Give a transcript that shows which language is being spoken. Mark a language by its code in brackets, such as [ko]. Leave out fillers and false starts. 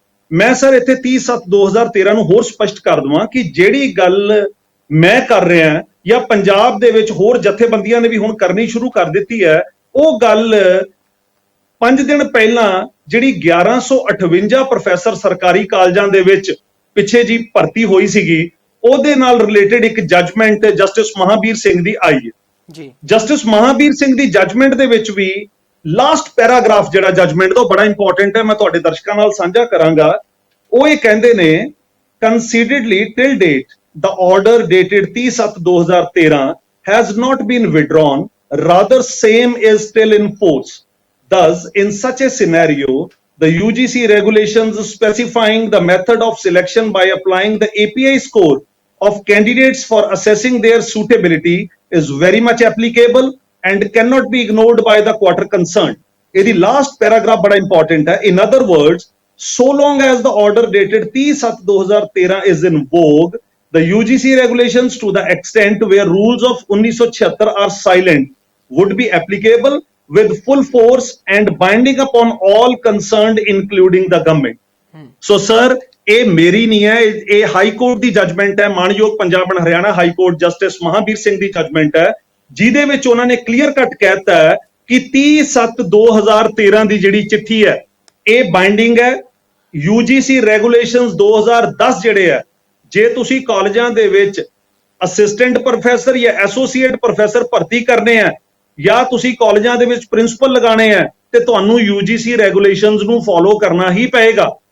[pa] ਮੈਂ ਸਰ ਇੱਥੇ 30/7/2013 ਨੂੰ ਹੋਰ ਸਪਸ਼ਟ ਕਰ ਦਵਾਂ ਕਿ ਜਿਹੜੀ ਗੱਲ ਮੈਂ ਕਰ ਰਿਹਾ ਜਾਂ ਪੰਜਾਬ ਦੇ ਵਿੱਚ ਹੋਰ ਜਥੇਬੰਦੀਆਂ ਨੇ ਵੀ ਹੁਣ ਕਰਨੀ ਸ਼ੁਰੂ ਕਰ ਦਿੱਤੀ ਹੈ, ਉਹ ਗੱਲ 5 ਦਿਨ ਪਹਿਲਾਂ ਜਿਹੜੀ 1158 ਪ੍ਰੋਫੈਸਰ ਸਰਕਾਰੀ ਕਾਲਜਾਂ ਦੇ ਵਿੱਚ ਪਿੱਛੇ ਜੀ ਭਰਤੀ ਹੋਈ ਸੀਗੀ, ਉਹਦੇ ਨਾਲ ਰਿਲੇਟਡ ਇੱਕ ਜੱਜਮੈਂਟ ਜਸਟਿਸ ਮਹਾਬੀਰ ਸਿੰਘ ਦੀ ਆਈ ਹੈ ਜੀ। ਜਸਟਿਸ ਮਹਾਬੀਰ ਸਿੰਘ ਦੀ ਜੱਜਮੈਂਟ ਦੇ ਵਿੱਚ ਵੀ ਲਾਸਟ ਪੈਰਾਗ੍ਰਾਫ ਜਿਹੜਾ ਜੱਜਮੈਂਟ ਦਾ ਬੜਾ ਇੰਪੋਰਟੈਂਟ ਹੈ, ਮੈਂ ਤੁਹਾਡੇ ਦਰਸ਼ਕਾਂ ਨਾਲ ਸਾਂਝਾ ਕਰਾਂਗਾ। ਉਹ ਇਹ ਕਹਿੰਦੇ ਨੇ, [en] Considerably till date the order dated 30/7/2013 has not been withdrawn, rather same is still in force. Thus, in such a scenario, the UGC regulations specifying the method of selection by applying the API score of candidates for assessing their suitability is very much applicable and cannot be ignored by the quarter concerned. The last paragraph [hi] bada important hai. [en] In other words, so long as the order dated 30/7/2013 is in vogue, the UGC regulations to the extent where rules of 1976 are silent would be applicable with full force and binding upon all concerned including the government. So sir, [pa] ਇਹ ਮੇਰੀ ਨਹੀਂ ਹੈ, ਇਹ high court ਦੀ judgement ਹੈ, ਮਾਨਯੋਗ Punjab and Haryana high court justice Mahabir Singh ਦੀ judgement ਹੈ, ਜਿਹਦੇ ਵਿੱਚ ਉਹਨਾਂ ਨੇ ਕਲੀਅਰ ਕੱਟ ਕਹਿਤਾ ਹੈ ਕਿ 30/7/2013 ਦੀ ਜਿਹੜੀ ਚਿੱਠੀ ਹੈ ਇਹ ਬਾਈਂਡਿੰਗ ਹੈ। UGC ਰੈਗੂਲੇਸ਼ਨਸ 2010 ਜਿਹੜੇ ਹੈ, ਜੇ ਤੁਸੀਂ ਕਾਲਜਾਂ ਦੇ ਵਿੱਚ ਅਸਿਸਟੈਂਟ ਪ੍ਰੋਫੈਸਰ ਜਾਂ ਐਸੋਸੀਏਟ ਪ੍ਰੋਫੈਸਰ ਭਰਤੀ ਕਰਨੇ ਆ, ਜਾਂ ਤੁਸੀਂ ਕਾਲਜਾਂ ਦੇ ਵਿੱਚ ਪ੍ਰਿੰਸੀਪਲ ਲਗਾਣੇ ਆ, ਤੇ ਤੁਹਾਨੂੰ UGC ਰੈਗੂਲੇਸ਼ਨਸ ਨੂੰ ਫੋਲੋ ਕਰਨਾ ਹੀ ਪਏਗਾ।